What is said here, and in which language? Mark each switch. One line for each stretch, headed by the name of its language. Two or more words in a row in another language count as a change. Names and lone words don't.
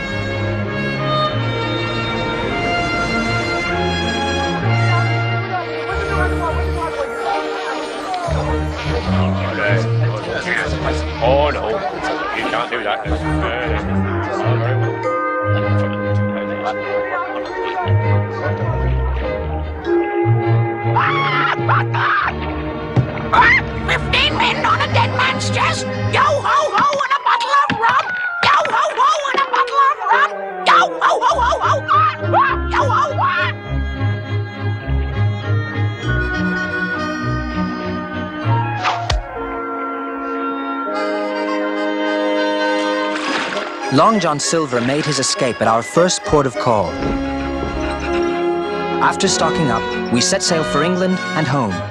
English: Oh no, you can't do that. Very well. 15 men on a dead man's chest. Yo ho ho and a bottle of rum. Yo ho ho and a bottle of rum. Yo ho ho ho ho. Yo ho ho. Long John Silver made his escape at our first port of call. After stocking up, we set sail for England and home.